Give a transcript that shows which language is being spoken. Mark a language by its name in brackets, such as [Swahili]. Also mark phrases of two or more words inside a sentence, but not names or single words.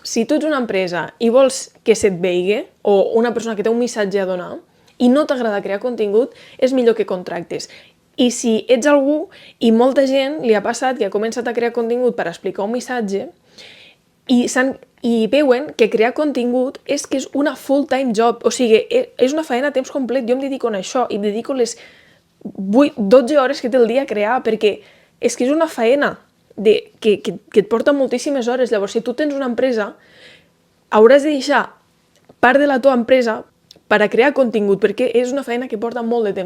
[Catalan] Si tu ets una empresa i vols que se't vegi, o una persona que té un missatge a donar, i no t'agrada crear contingut, és millor que contractes. I si ets algú, i molta gent li ha passat que ha començat a crear contingut per explicar un missatge, i veuen que crear contingut és que és una [English] full-time job, [Catalan] o sigui, és una feina a temps complet. Jo em dedico a això i em dedico les 12 hores que té el dia a crear, perquè és que és una feina que et porta moltíssimes hores. Llavors, si tu tens una empresa, hauràs de deixar part de la teva empresa per a crear contingut, perquè és una feina que porta molt de temps.